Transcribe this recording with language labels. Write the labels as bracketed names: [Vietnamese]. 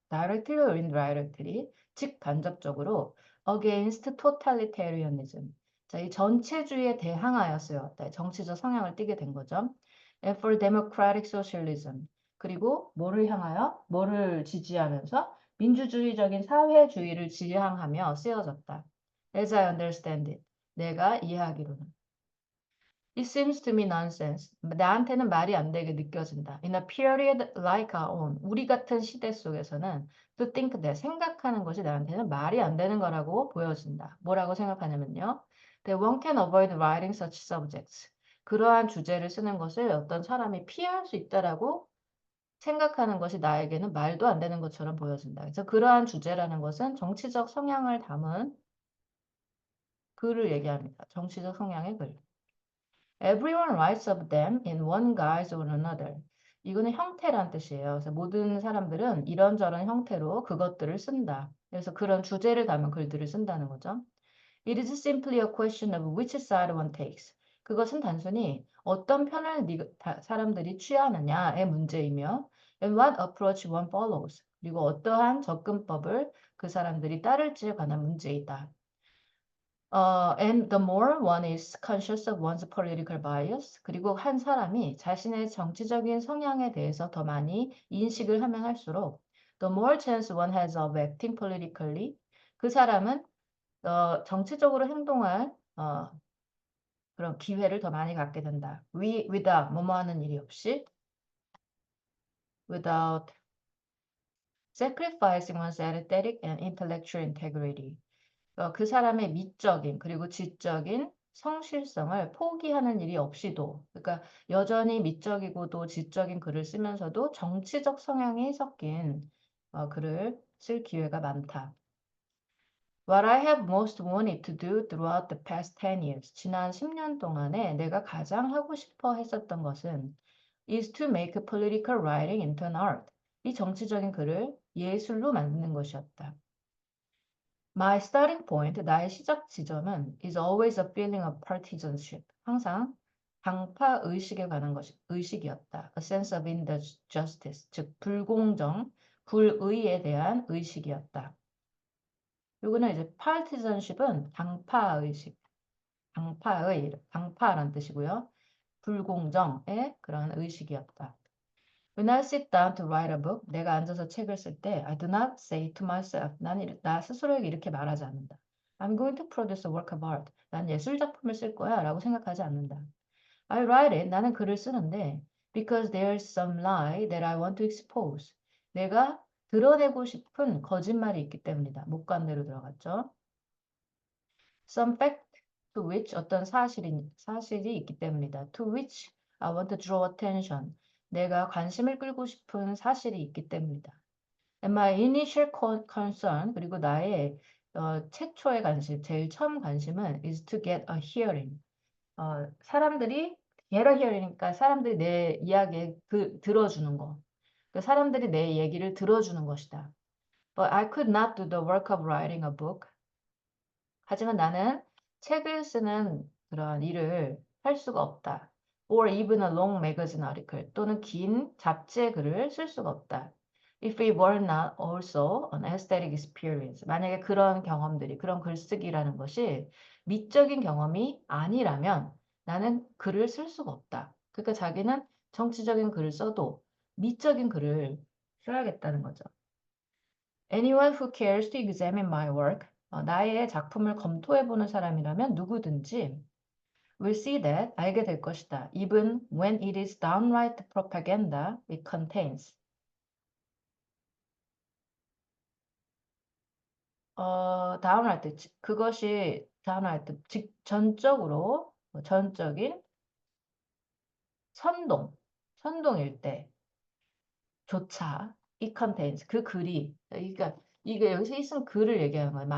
[English] Directly or indirectly, [Korean] 즉 간접적으로 [English] against totalitarianism. [Korean] 자, 이 전체주의에 대항하여 쓰여왔다. 정치적 성향을 띠게 된 거죠. [English] And for democratic socialism. [Korean] 그리고 뭐를 지지하면서 민주주의적인 사회주의를 지향하며 쓰여졌다. [English] As I understand it. [Korean] 내가 이해하기로는. [English] It seems to me nonsense. [Korean] 나한테는 말이 안 되게 느껴진다. [English] In a period like our own. [Korean] 우리 같은 시대 속에서는 [English] to think that. [Korean] 생각하는 것이 나한테는 말이 안 되는 거라고 보여진다. 뭐라고 생각하냐면요. [English] That one can avoid writing such subjects. [Korean] 그러한 주제를 쓰는 것을 어떤 사람이 피할 수 있다라고 생각하는 것이 나에게는 말도 안 되는 것처럼 보여진다. 그래서 그러한 주제라는 것은 정치적 성향을 담은 글을 얘기합니다. 정치적 성향의 글. [English] Everyone writes of them in one guise or another. [Korean] 이거는 형태란 뜻이에요. 그래서 모든 사람들은 이런저런 형태로 그것들을 쓴다. 그래서 그런 주제를 담은 글들을 쓴다는 거죠. [English] It is simply a question of which side one takes. [Korean] 그것은 단순히 어떤 편을 사람들이 취하느냐의 문제이며 [English] and what approach one follows. [Korean] 그리고 어떠한 접근법을 그 사람들이 따를지에 관한 문제이다. [English] And the more one is conscious of one's political bias, [Korean] 그리고 한 사람이 자신의 정치적인 성향에 대해서 더 많이 인식을 하면 할수록 [English] the more chance one has of acting politically, [Korean] 그 사람은 정치적으로 행동할 그런 기회를 더 많이 갖게 된다. [English] without [Korean] 뭐뭐 하는 일이 없이 [English] without sacrificing one's aesthetic and intellectual integrity. [Korean] 그 사람의 미적인 그리고 지적인 성실성을 포기하는 일이 없이도 그러니까 여전히 미적이고도 지적인 글을 쓰면서도 정치적 성향이 섞인 글을 쓸 기회가 많다. [English] What I have most wanted to do throughout the past 10 years. [Korean] 지난 10년 동안에 내가 가장 하고 싶어 했었던 것은 [English] is to make political writing into an art. [Korean] 이 정치적인 글을 예술로 만드는 것이었다. [English] My starting point, [Korean] 나의 시작 지점은 [English] is always a feeling of partisanship. [Korean] 항상 당파 의식에 관한 의식이었다. [English] A sense of injustice, [Korean] 즉 불공정, 불의에 대한 의식이었다. 요거는 이제 partisanship은 당파 의식, 당파란 뜻이고요. 불공정의 그런 의식이었다. [English] When I sit down to write a book, [Korean] 내가 앉아서 책을 쓸 때, [English] I do not say to myself, [Korean] 나는 나 스스로에게 이렇게 말하지 않는다. [English] I'm going to produce a work of art. [Korean] 난 예술 작품을 쓸 거야 라고 생각하지 않는다. [English] I write it, [Korean] 나는 글을 쓰는데, [English] because there's some lie that I want to expose. [Korean] 내가 드러내고 싶은 거짓말이 있기 때문이다. 목관대로 들어갔죠. [English] Some fact to which [Korean] 어떤 사실이 있기 때문이다. [English] To which I want to draw attention. [Korean] 내가 관심을 끌고 싶은 사실이 있기 때문이다. [English] And my initial concern [Korean] 그리고 나의 최초의 관심, 제일 처음 관심은 [English] is to get a hearing. [Korean] 사람들이 [English] get a hearing [Korean] 이니까 사람들이 내 이야기 들어주는 거. 그 사람들이 내 얘기를 들어주는 것이다. [English] But I could not do the work of writing a book. [Korean] 하지만 나는 책을 쓰는 그런 일을 할 수가 없다. [English] Or even a long magazine article [Korean] 또는 긴 잡지의 글을 쓸 수가 없다. [English] If it were not also an aesthetic experience. [Korean] 만약에 그런 경험들이, 그런 글쓰기라는 것이 미적인 경험이 아니라면 나는 글을 쓸 수가 없다. 그러니까 자기는 정치적인 글을 써도 미적인 글을 써야겠다는 거죠. [English] Anyone who cares to examine my work, [Korean] 나의 작품을 검토해보는 사람이라면 누구든지 [English] will see that, [Korean] 알게 될 것이다. [English] Even when it is downright propaganda it contains. [Korean] downright, 그것이 downright, 즉 전적으로, 전적인 선동일 때조차 [English] it contains, [Korean] 그 글이, 그러니까 이게 여기서 있은 글을 얘기하는 거예요.